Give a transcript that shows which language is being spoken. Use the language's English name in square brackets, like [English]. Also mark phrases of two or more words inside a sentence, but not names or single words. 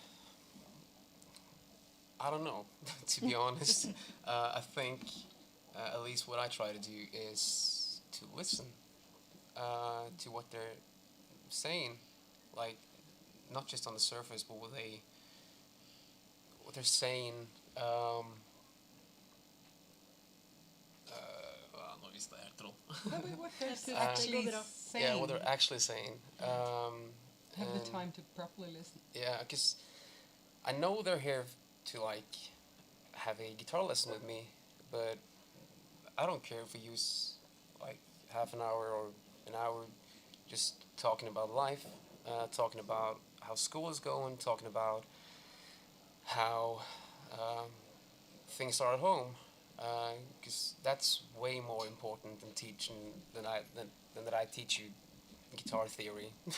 [English] I don't know, to be honest. I think at least what I try to do is to listen to what they're saying, like not just on the surface, but what they're saying. [Norwegian] Nå vi hvis det er troll. [English] What they're Uh, actually uh, saying. Yeah, what they're actually saying. Have the and- time to properly listen. Yeah, because I know they're here to like have a guitar lesson with me, but I don't care if we use like half an hour or an hour just talking about life, talking about how school is going, talking about how things are at home, because that's way more important than teaching than that I teach you guitar theory.